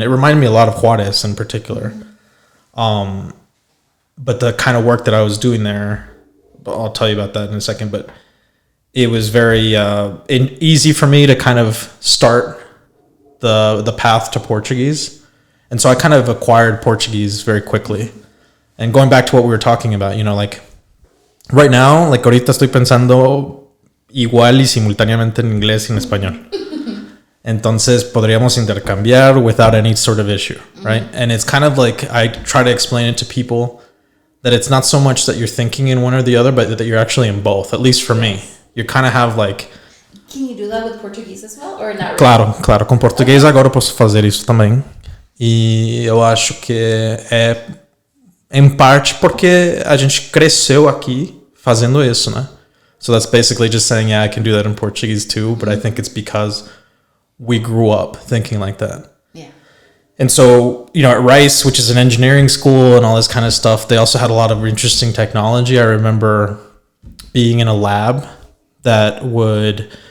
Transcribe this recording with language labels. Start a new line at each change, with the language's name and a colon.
English: It reminded me a lot of Juarez in particular. But the kind of work that I was doing there, I'll tell you about that in a second, but it was very easy for me to kind of start the path to Portuguese. And so I kind of acquired Portuguese very quickly. And going back to what we were talking about, like right now, like
Spanish: ahorita estoy pensando igual y simultáneamente en inglés y en español. Entonces podríamos intercambiar
English: without any sort of issue, right? And it's kind of like I try to explain it to people that it's not so much that you're thinking in one or the other, but that you're actually in both, at least for me. You kind of have like... Can you do that with Portuguese as well, or not really?
Spanish: Claro.
Portuguese: Com português agora eu posso fazer isso também. E eu acho que é em parte porque a gente cresceu aqui fazendo isso, né?
English: So that's basically just saying, yeah, I can do that in Portuguese too, but I think it's because we grew up thinking like that. Yeah. And so, at Rice, which is an engineering school and all this kind of stuff, they also had a lot of interesting technology. I remember being in a lab that would...